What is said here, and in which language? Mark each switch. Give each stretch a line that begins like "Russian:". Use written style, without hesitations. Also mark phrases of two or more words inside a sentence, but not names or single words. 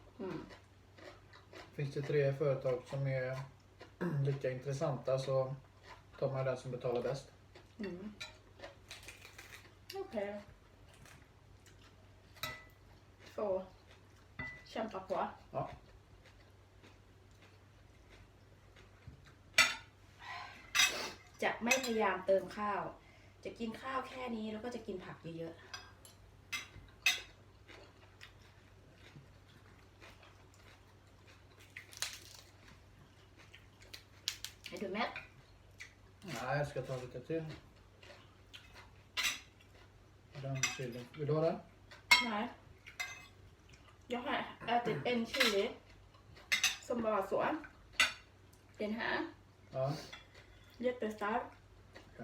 Swedish: Finns det 3 företag som är lika intressanta så tar man den som betalar bäst. Okej. Får kämpa på. Ja.
Thai: จะไม่พยายามเติมข้าว จะกินข้าวแค่นี้แล้วก็จะกินผักเยอะๆให้ดูแม่
Swedish: Nej, jag ska ta lite till. Den chilin. Vill du ha den? Nej. Jag har ätit en chili som var så. Den här. Ja. Jättestark. Okej.